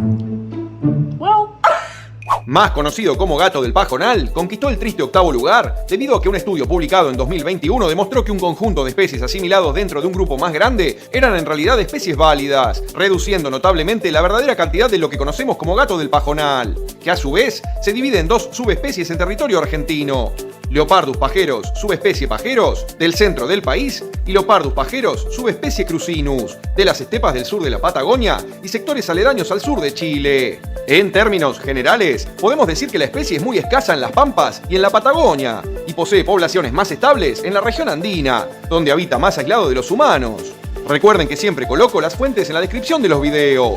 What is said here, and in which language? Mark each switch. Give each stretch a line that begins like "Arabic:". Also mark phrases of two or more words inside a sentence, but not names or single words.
Spanish: Más conocido como gato del pajonal, conquistó el triste octavo lugar debido a que un estudio publicado en 2021 demostró que un conjunto de especies asimilados dentro de un grupo más grande eran en realidad especies válidas, reduciendo notablemente la verdadera cantidad de lo que conocemos como gato del pajonal, que a su vez se divide en 2 subespecies en territorio argentino. Leopardus pajeros, subespecie pajeros, del centro del país, y Leopardus pajeros, subespecie crucinus, de las estepas del sur de la Patagonia y sectores aledaños al sur de Chile. En términos generales, podemos decir que la especie es muy escasa en las Pampas y en la Patagonia, y posee poblaciones más estables en la región andina, donde habita más aislado de los humanos. Recuerden que siempre coloco las fuentes en la descripción de los videos.